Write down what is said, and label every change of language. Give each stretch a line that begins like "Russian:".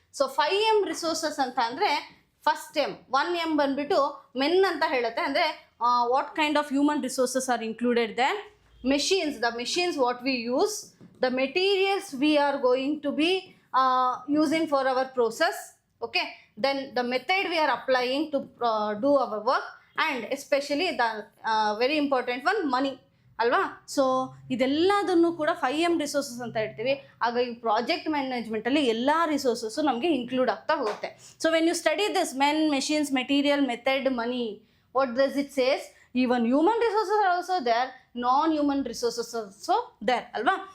Kannada: So 5M resources ಅಂತ ಅಂದರೆ, first M 1M ಬಂದುಬಿಟ್ಟು ಮೆನ್ ಅಂತ ಹೇಳುತ್ತೆ.
English: ಅಂದರೆ what kind of human resources are included then? Machines, the machines what we use, the materials we are going to be using for our process. Okay, then the method we are applying to do our work, and especially the very important one, money ಅಲ್ವಾ.
Kannada: So ಇದೆಲ್ಲದನ್ನು ಕೂಡ 5M resources ಅಂತ ಹೇಳ್ತೀವಿ. ಹಾಗಾಗಿ project ಮ್ಯಾನೇಜ್ಮೆಂಟಲ್ಲಿ ಎಲ್ಲ resources ನಮಗೆ include ಆಗ್ತಾ ಹೋಗುತ್ತೆ.
English: So when you study this men, machines, material, method, money, what does it says? Even human resources are also there, non human resources also there ಅಲ್ವಾ.